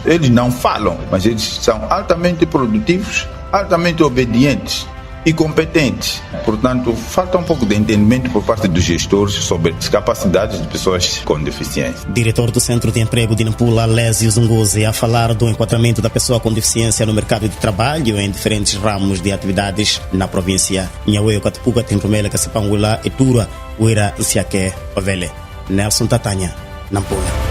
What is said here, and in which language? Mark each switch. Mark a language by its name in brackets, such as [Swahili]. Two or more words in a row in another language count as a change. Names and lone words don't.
[Portuguese] Eles não falam, mas eles são altamente produtivos, altamente obedientes e competentes. Portanto, falta um pouco de entendimento por parte dos gestores sobre as capacidades de pessoas com deficiência. Diretor do Centro de Emprego de Nampula, Lésio Zunguzi, a falar do enquadramento da pessoa com deficiência no mercado de trabalho em diferentes ramos de atividades na província. Nhawe, Catupuca, Tempomela, Cacipanguila, Etura, Uira, Nsiaque, Pavele. Nelson Tatanha, Nampula.